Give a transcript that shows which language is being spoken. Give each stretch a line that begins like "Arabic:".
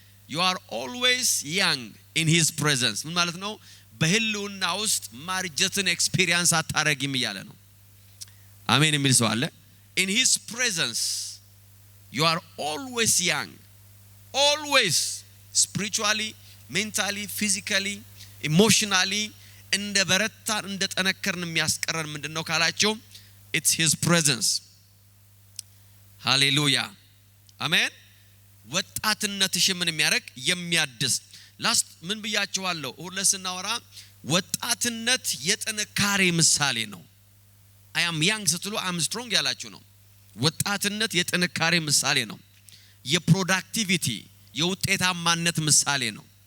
English: You are always young in his presence.
Amharic: ምን ማለት ነው? በህልውና ውስጥ ማርጀትን ኤክስፒሪየንስ አታረጊም እያለ ነው። አሜን የሚል ሰው አለ?
English: In his presence you are always young. Always, spiritually, mentally, physically, emotionally,
Amharic: እንደ በረታን እንደ ጠነከርን የሚያስቀረን ምንድነው ካላችሁ
English: it's his presence. Hallelujah. Amen.
Amharic: ወጣትነትሽ ምን የሚያረግ የሚያድስ ላስት ምን ብያችኋለሁ ሁሉ ስናወራ ወጣትነት የጥንካሬ ምሳሌ ነው።
English: I am young
Amharic: ስትሉ
English: I am strong
Amharic: ያላችሁ ነው። ወጣትነት የጥንካሬ ምሳሌ ነው። የፕሮዳክቲቪቲ የውጤታማነት ምሳሌ ነው።